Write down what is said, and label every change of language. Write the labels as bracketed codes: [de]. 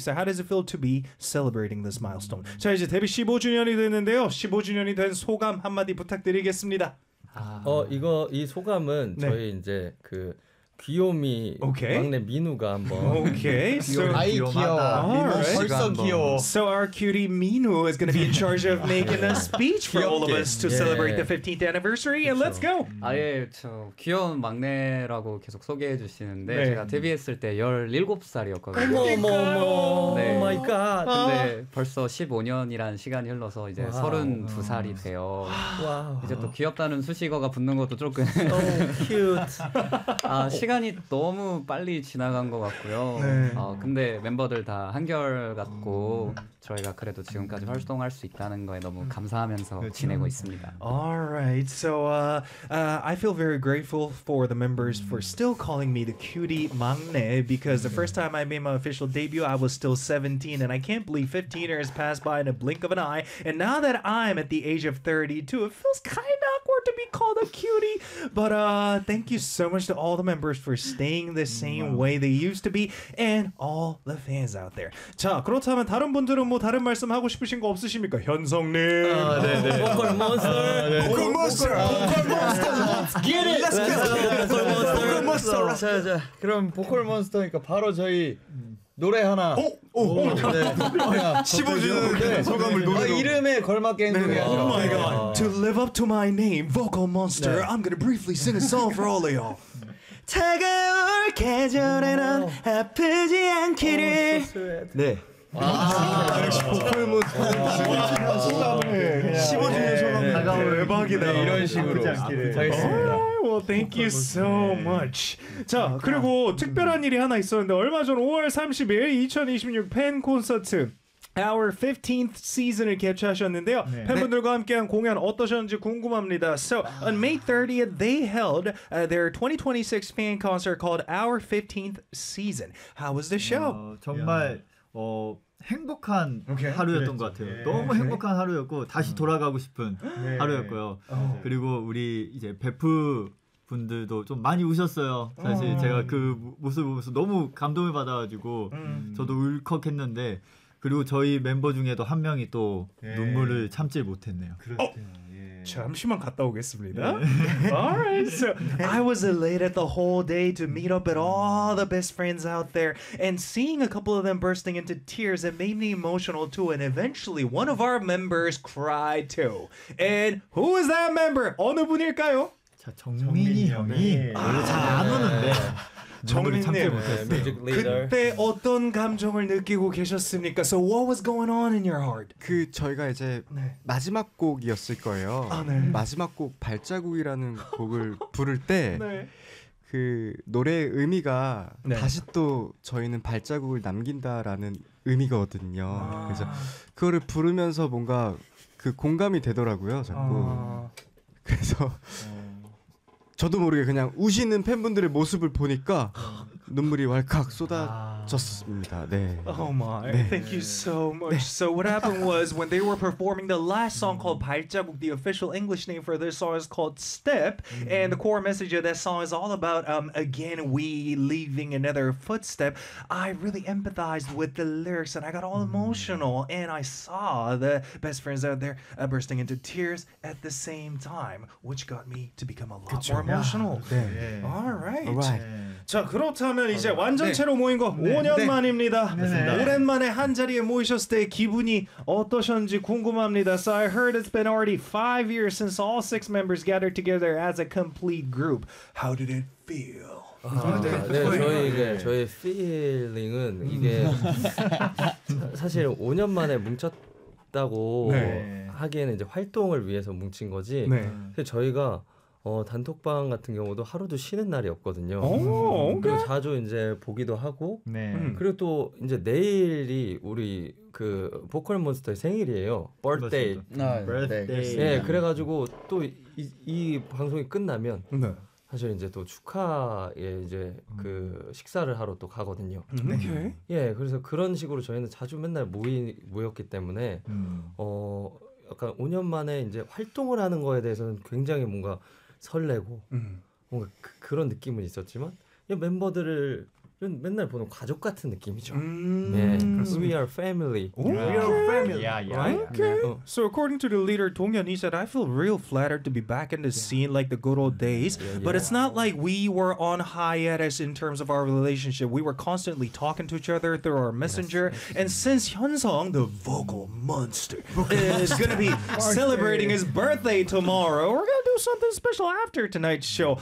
[en] So how does it feel to be celebrating this milestone? [ko] 자, 이제 데뷔 15주년이 됐는데요. 15주년이 된 소감 한마디 부탁드리겠습니다. 이 소감은 네. 저희 이제 그 귀요미 [en] okay. [ko] 막내 민우가 한번 [en] okay. [ko] 귀요미 so, 귀요마다 [en] right. [ko] 벌써 한번. 귀여워 [en] So our cutie 민우 is going to be in charge of making a speech for all of us to celebrate the 15th anniversary [ko] 그쵸. [en] and let's go [ko] 아예 저 귀여운 막내라고 계속 소개해 주시는데 네. 제가 데뷔했을 때 17살이었거든요 어머 어머 네. [en] Oh my god [ko] 근데 벌써 15년이라는 시간이 흘러서 이제 와우. 32살이 돼요 와우. 이제 또 귀엽다는 수식어가 붙는 것도 조금 [en] So cute [ko] 아 시간이 너무 빨리 지나간 것 같고요. 네. 근데 멤버들 다 한결같고 저희가 그래도 지금까지 활동할 수 있다는 거에 너무 감사하면서 그렇죠. 지내고 있습니다. [en] Alright, so I feel very grateful for the members for still calling me the cutie 막내 because the first time I made my official debut I was still 17 and I can't believe 15 years passed by in a blink of an eye and now that I'm at the age of 32 it feels kind of awkward to be called a cutie but thank you so much to all the members for staying the same way they used to be and all the fans out there. [ko] 자, 그렇다면 다른 분들은 뭐 다른 말씀 하고 싶으신 거 없으십니까? 현성님. 아, 네 네. 보컬 몬스터. 보컬 몬스터. 보컬 몬스터. [en] Get it. Let's go. [ko] 보컬 몬스터. 자, 자, 그럼 보컬 몬스터니까 바로 저희 노래 하나. 오! 오! 오! 오! 네. 15주년인데 소감을 노래로. 아, 이름에 걸맞게 했는 거야. [en] 네. Oh my god. To live up to my name, vocal monster. 네. I'm gonna briefly sing a song for all of y'all. [ko] 차가울 계절에 넌 아프지 않기를. 네. 아, 역시 보컬 몬스터. 15주년 소감을. 대박이다. 네, 이런 식으로 하겠습니다. [en] Well, thank you so much. [ko] 자, 그리고 특별한 일이 하나 있었는데 얼마 전 5월 30일 2026 팬 콘서트 Our 15th season을 개최하셨는데요. 네. 팬분들과 함께한 공연 어떠셨는지 궁금합니다. [en] So, on May 30th, they held their 2026 fan concert called Our 15th season. How was the show? [ko] 정말 행복한 okay. 하루였던 그랬죠. 것 같아요. 예. 너무 행복한 네. 하루였고 다시 돌아가고 싶은 네. 하루였고요. 그리고 우리 이제 베프 분들도 좀 많이 우셨어요. 사실 제가 그 모습 보면서 너무 감동을 받아가지고 저도 울컥했는데 그리고 저희 멤버 중에도 한 명이 또 예. 눈물을 참지 못했네요. 잠시만 갔다 오겠습니다. [en] All right, so I was elated the whole day to meet up with all the best friends out there, and seeing a couple of them bursting into tears, it made me emotional too. And eventually, one of our members cried too. And who is that member? [ko] 어느 분일까요? 자, 정민이 형이 원래 잘 안 오는데 정민이 참지 못했어요. 그때 어떤 감정을 느끼고 계셨습니까? [en] So what was going on in your heart? [ko] 그 저희가 이제 네. 마지막 곡이었을 거예요. 아, 네. 마지막 곡 발자국이라는 곡을 부를 때 네. 그 노래의 의미가 네. 다시 또 저희는 발자국을 남긴다라는 의미거든요. 아. 그래서 그거를 부르면서 뭔가 그 공감이 되더라고요. 자꾸 아. 그래서 저도 모르게 그냥 우시는 팬분들의 모습을 보니까 눈물이 왈칵 쏟아졌습니다. 네. [en] Oh my. 네. Thank you so much. 네. So what happened was when they were performing the last song called 발자국, the official English name for this song is called Step, and the core message of that song is all about again we leaving another footstep. I really empathized with the lyrics and I got all emotional and I saw the best friends out there bursting into tears at the same time, which got me to become a lot [ko] 그쵸? [en] more emotional. Yeah. 네. All right. All right. [ko] 자 그렇다면 이제 완전체로 네. 모인 거 네. 5년 네. 만입니다. 네. 오랜만에 한 자리에 모이셨을 때 기분이 어떠셨는지 궁금합니다. [en] So I heard it's been already 5 years since all 6 members gathered together as a complete group. How did it feel? [ko] 아, 네. 네, 저희 이제 저희 feeling은 이게 사실 5년 만에 뭉쳤다고 네. 하기에는 이제 활동을 위해서 뭉친 거지. 네. 사실 저희가 단톡방 같은 경우도 하루도 쉬는 날이 없거든요. 오, 그리고 자주 이제 보기도 하고. 네. 그리고 또 이제 내일이 우리 그 보컬 몬스터의 생일이에요. [en] Birthday. 아, birthday. [ko] 네. 네. 네. 그래가지고 또 이 방송이 끝나면 네. 사실 이제 또 축하에 이제 그 식사를 하러 또 가거든요. 오케이. 네. 그래서 그런 식으로 저희는 자주 맨날 모였기 때문에 약간 5년 만에 이제 활동을 하는 거에 대해서는 굉장히 뭔가 설레고 뭔가 그런 느낌은 있었지만 멤버들을 맨날 보는 가족 같은 느낌이죠. [en] 네. We are family. Okay. We are family. Yeah, yeah. Okay. Yeah. So according to the leader, Dongyeon, he said, I feel real flattered to be back in the yeah. scene like the good old days. Yeah, yeah. But it's not like we were on hiatus in terms of our relationship. We were constantly talking to each other through our messenger. Yes. And since Hyunsung, the vocal monster, is going to be celebrating his birthday tomorrow, we're going to do something special after tonight's show.